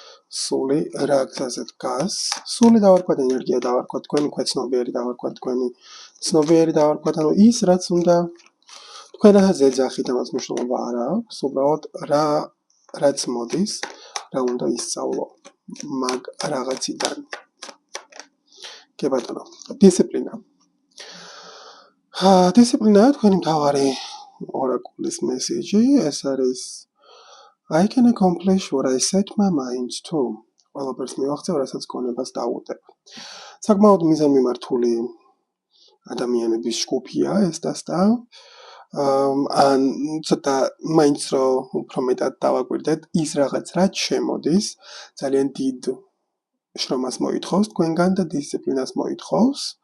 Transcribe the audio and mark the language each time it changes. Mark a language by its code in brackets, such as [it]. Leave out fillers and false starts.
[ka] სული რა გზაზე დგას? სული დავარქვათ ენერგია, დავარქვათ თქვენი ქვეცნობიერი, დავარქვათ თქვენი ცნობიერი, დავარქვათ, ანუ ის რაც უნდა თქვენასაც ეძახით, ამას მნიშვნელობა არ აქვს, უბრალოდ რაც მოდის, რა უნდა ისწავლო მაგ რაღაციდან. კი ბატონო, დისციპლინა. დისციპლინაა თქვენი მთავარი ორაკულის მესიჯი, ეს არის [en] I can accomplish what I set my mind to. [ka] ყველაფერს მივახცევ, რასაც გონებას დავუდებ. საკმაოდ მიზანმიმართული ადამიანების ჯგუფია ეს დასტა. ან ცოტა მაინც რომ უფრო მეტად დავაკვირდეთ, ის რაღაც რაც შემოდის, ძალიან დიდ შრომას მოითხოვს თქვენგან და დისციპლინას მოითხოვს.